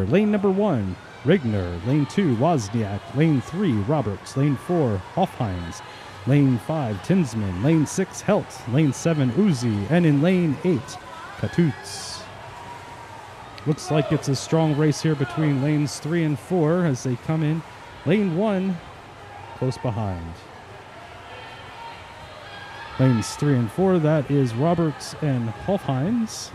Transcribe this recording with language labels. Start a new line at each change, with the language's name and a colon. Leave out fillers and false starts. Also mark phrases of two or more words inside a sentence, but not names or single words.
English: Lane number 1, Rigner. Lane 2, Wozniak. Lane 3, Roberts. Lane 4, Hofheinz. Lane 5, Tinsman. Lane 6, Helt. Lane 7, Uzi. And in lane 8, Katutz. Looks like it's a strong race here between lanes 3 and 4 as they come in. Lane 1, close behind. Lanes 3 and 4, that is Roberts and Hofheinz.